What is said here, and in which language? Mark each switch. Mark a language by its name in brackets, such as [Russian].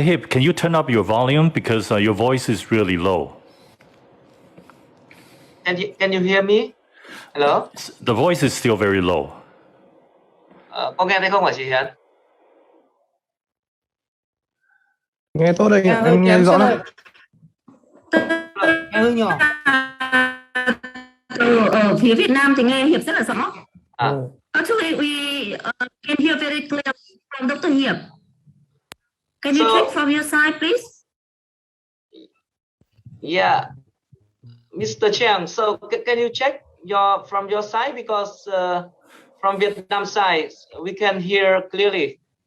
[English] Hip, can you turn up your volume because your voice is really low? Can you hear me? Hello? The voice is still very low. [Vietnamese] Có nghe thấy không hả chị Hiền? Nghe tốt đây, em nghe rõ lắm. Nghe hơi nhỏ. Ở phía Việt Nam thì nghe Hiệp rất là rõ. Ah. [English] Actually, we can hear very clear from Dr. Hiệp. Can you check from your side, please? Yeah, Mr. Chang. So can you check from your side, because from Vietnam side we can hear clearly.